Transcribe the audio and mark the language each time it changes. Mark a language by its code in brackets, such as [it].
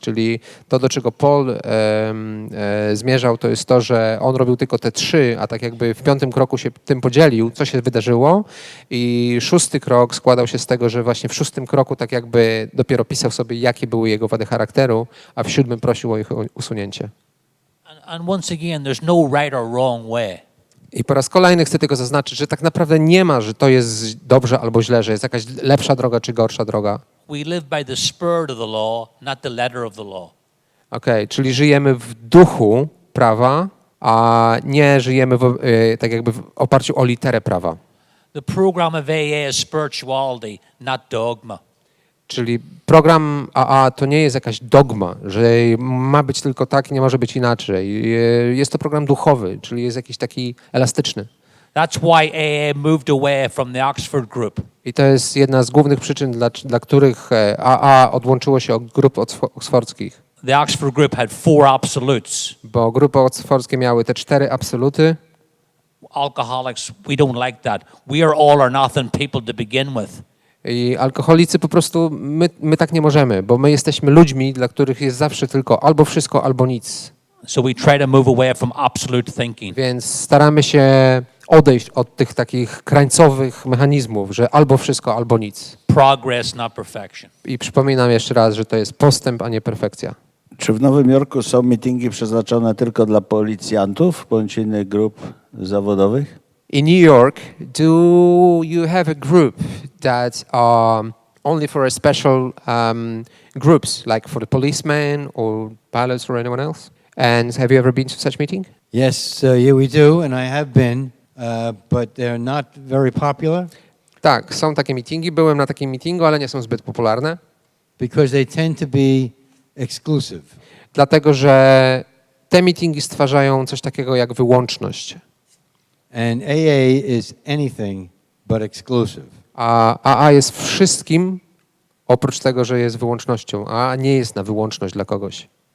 [pl] Czyli to, do czego Paul zmierzał, to jest to, że on robił tylko te 3, a tak jakby w 5. kroku się tym podzielił, co się wydarzyło. I 6. krok składał się z tego, że właśnie w 6. kroku tak jakby dopiero pisał sobie, jakie były jego wady charakteru, a w 7. prosił o ich usunięcie. [en] And once again, there's no right or wrong way. [pl] I po raz kolejny chcę tylko zaznaczyć, że tak naprawdę nie ma, że to jest dobrze albo źle, że jest jakaś lepsza droga czy gorsza droga. [en] We live by the spirit of the law, not the letter of the law. [pl] Okej, czyli żyjemy w duchu prawa, a nie żyjemy tak jakby w oparciu o literę prawa. [en] The program of AA is spirituality, not dogma. [pl] Czyli program AA to nie jest jakaś dogma, że ma być tylko tak i nie może być inaczej. Jest to program duchowy, czyli jest jakiś taki elastyczny. [en] That's why AA moved away from the Oxford group. [pl] I to jest jedna z głównych przyczyn, dla których AA odłączyło się od grup oksfordzkich. [en] The Oxford group had 4 absolutes. [pl] Bo grupy oksfordzkie miały te 4 absoluty. [en] Alcoholics, we don't like that. We are all or nothing people to begin with. [pl] I alkoholicy po prostu, my tak nie możemy, bo my jesteśmy ludźmi, dla których jest zawsze tylko albo wszystko, albo nic. [en] So we try to move away from absolute thinking. [pl] Więc staramy się odejść od tych takich krańcowych mechanizmów, że albo wszystko, albo nic. [en] Progress, not perfection. [pl] I przypominam jeszcze raz, że to jest postęp, a nie perfekcja. Czy w Nowym Jorku są mityngi przeznaczone tylko dla policjantów bądź innych grup zawodowych? [en] In New York, do you have a group that are only for a special groups, like for the policemen or pilots or anyone else? And have you ever been to such meeting? Yes, yeah, we do, and I have been, but they're not very popular [pl] Tak, są takie meetingi. Byłem na takim meetingu, ale nie są zbyt popularne. [en] because they tend to be exclusive. [pl] Dlatego, że te meetingi stwarzają coś takiego jak wyłączność. [en] And AA is anything but exclusive. [pl] A AA jest wszystkim, oprócz tego, że jest wyłącznością. A nie jest na wyłączność dla kogoś.